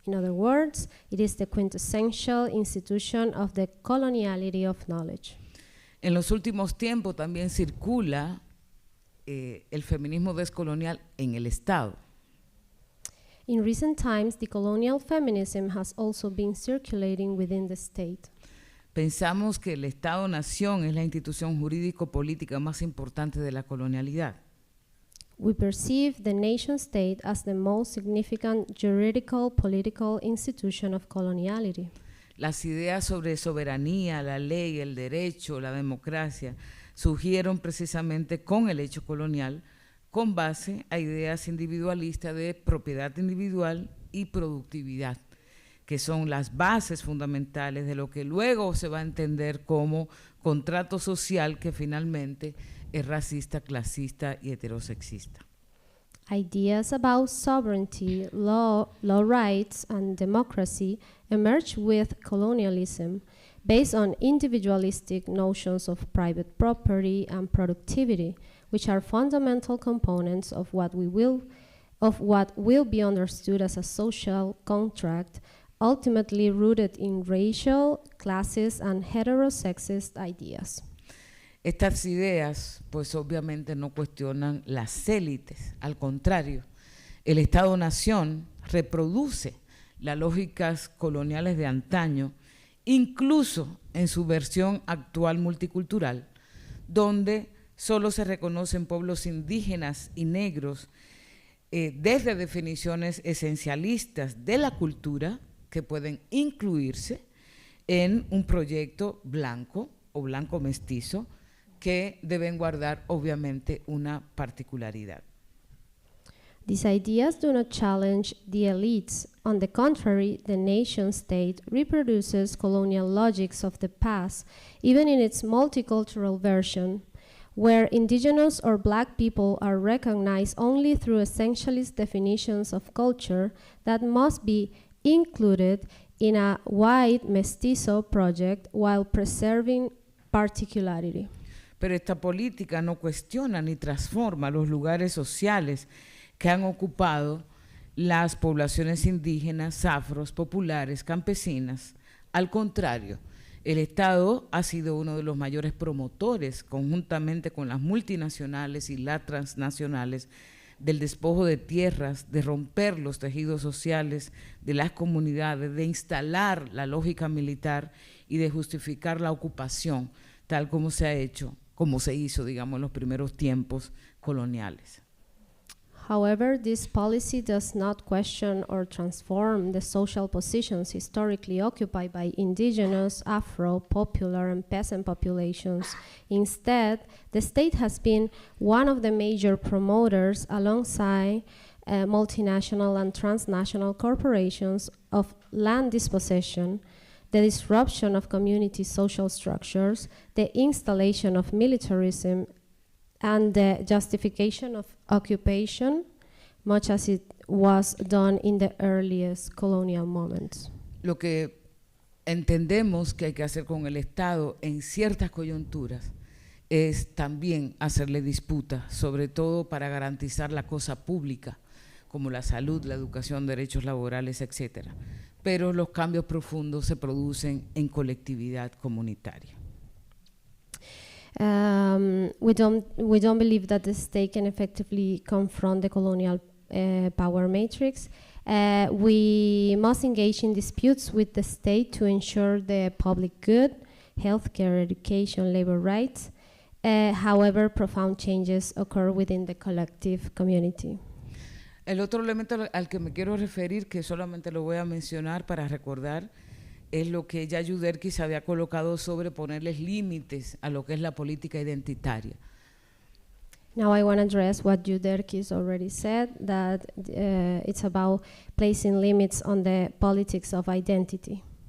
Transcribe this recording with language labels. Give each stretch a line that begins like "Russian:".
English: In other words, it is the quintessential institution of the coloniality of knowledge.
Spanish: En los últimos tiempos también circula el feminismo descolonial en el Estado.
English: In recent times, decolonial feminism has also been circulating within the state.
Spanish: Pensamos que el Estado-Nación es la institución jurídico-política más importante de la colonialidad.
English: We perceive the nation-state as the most significant juridical political institution of coloniality.
Spanish: Las ideas sobre soberanía, la ley, el derecho, la democracia surgieron precisamente con el hecho colonial, con base a ideas individualistas de propiedad individual y productividad, que son las bases fundamentales de lo que luego se va a entender como contrato social, que finalmente es racista, clasista y heterosexista.
English: Ideas about sovereignty, law rights, and democracy emerged with colonialism, based on individualistic notions of private property and productivity, which are fundamental components of what will be understood as a social contract, ultimately rooted in racial, classist, and heterosexist ideas.
Spanish: Estas ideas, pues obviamente no cuestionan las élites, al contrario, el Estado-Nación reproduce las lógicas coloniales de antaño, incluso en su versión actual multicultural, donde solo se reconocen pueblos indígenas y negros desde definiciones esencialistas de la cultura que pueden incluirse en un proyecto blanco o blanco mestizo, que deben guardar obviamente una particularidad.
English: These ideas do not challenge the elites. On the contrary, the nation-state reproduces colonial logics of the past, even in its multicultural version, where indigenous or black people are recognized only through essentialist definitions of culture that must be included in a white mestizo project while preserving particularity.
Spanish: Pero esta política no cuestiona ni transforma los lugares sociales que han ocupado las poblaciones indígenas, afros, populares, campesinas. Al contrario, el Estado ha sido uno de los mayores promotores, conjuntamente con las multinacionales y las transnacionales, del despojo de tierras, de romper los tejidos sociales de las comunidades, de instalar la lógica militar y de justificar la ocupación, tal como se ha hecho, como se hizo, digamos, en los primeros tiempos coloniales.
English: However, this policy does not question or transform the social positions historically occupied by indigenous, Afro, popular, and peasant populations. Instead, the state has been one of the major promoters, alongside multinational and transnational corporations, of land dispossession, the disruption of community social structures, the installation of militarism, and the justification of occupation, much as it was done in the earliest colonial moments.
Spanish: Lo que entendemos que hay que hacer con el Estado en ciertas coyunturas es también hacerle disputa, sobre todo para garantizar la cosa pública, como la salud, la educación, derechos laborales, etc. Pero los cambios profundos se producen en colectividad comunitaria.
English: We don't believe that the state can effectively confront the colonial power matrix. We must engage in disputes with the state to ensure the public good, healthcare, education, labor rights. However, profound changes occur within the collective community.
Spanish: El otro elemento al que me quiero referir, que solamente lo voy a mencionar para recordar, es lo que ya Yuderkis había colocado sobre ponerles límites a lo que es la política identitaria.
English: Now I want to address what Yuderkis already said, that it's about placing limits on the politics of identity.